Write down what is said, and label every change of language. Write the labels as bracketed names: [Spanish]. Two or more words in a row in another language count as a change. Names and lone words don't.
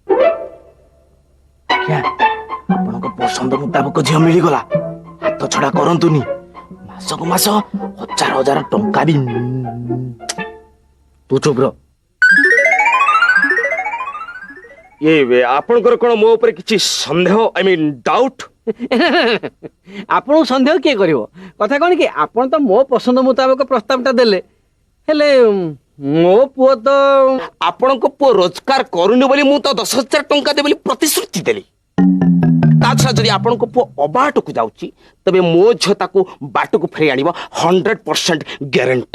[Odia] ଆପଣଙ୍କ ପସନ୍ଦ ମୁତାବକ ଝିଅ ମିଳିଗଲା ହାତ ଛଡା କରନ୍ତୁନି ମାସକୁ ମାସ 1,000 ଟଙ୍କା ବି ତୁ ଚୁପ ରହ ଆପଣଙ୍କର କଣ ମୋ ଉପରେ କିଛି ସନ୍ଦେହ [English] I mean doubt [Odia] ଆପଣଙ୍କୁ ସନ୍ଦେହ କିଏ କରିବ କଥା କଣ କି ଆପଣ ତ ମୋ ପସନ୍ଦ ମୁତାବକ ପ୍ରସ୍ତାବଟା ଦେଲେ ହେଲେ ମୋ ପୁଅ ତ ଆପଣଙ୍କ ପୁଅ ରୋଜଗାର କରୁନି ବୋଲି ମୁଁ ତ 10,000 ଟଙ୍କା ଦେବି ବୋଲି ପ୍ରତିଶ୍ରୁତି ଦେଲି ତା ଛଡା ଯଦି ଆପଣଙ୍କ ପୁଅ ଅବାଟକୁ ଯାଉଛି ତେବେ ମୋ ଝିଅ ତାକୁ ବାଟକୁ ଫେରି ଆଣିବ 100% ଗ୍ୟାରେଣ୍ଟି